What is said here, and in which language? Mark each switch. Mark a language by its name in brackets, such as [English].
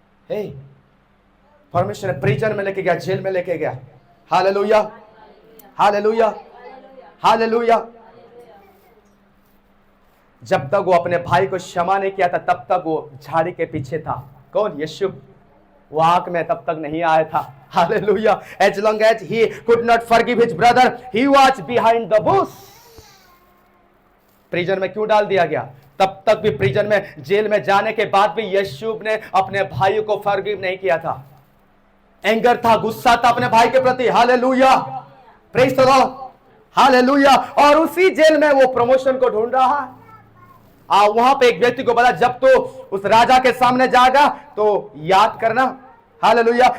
[Hindi] हे, परमेश्वर ने प्रिजन में लेके गया, जेल में लेके गया। Hallelujah, hallelujah, hallelujah. जब तक वो अपने भाई को क्षमा नहीं किया था, तब तक वो झाड़ी के पीछे था। कौन? यीशु। वो आंख में तब तक नहीं आया था। Hallelujah. [English] As long as he could not forgive his brother, he was behind the bush. [Hindi] Prison में क्यों डाल दिया गया? तब तक भी प्रिजन में, जेल में जाने के बाद भी यीशु ने अपने भाई को फॉरगिव नहीं किया था। एंगर था, गुस्सा था अपने भाई के प्रति। Hallelujah, [English] praise the lord, [Hindi] hallelujah. और उसी जेल में वो प्रमोशन को ढूंढ रहा है। वहां पे एक व्यक्ति को बोला, जब तो उस राजा के सामने जाएगा तो याद करना। हालेलुया।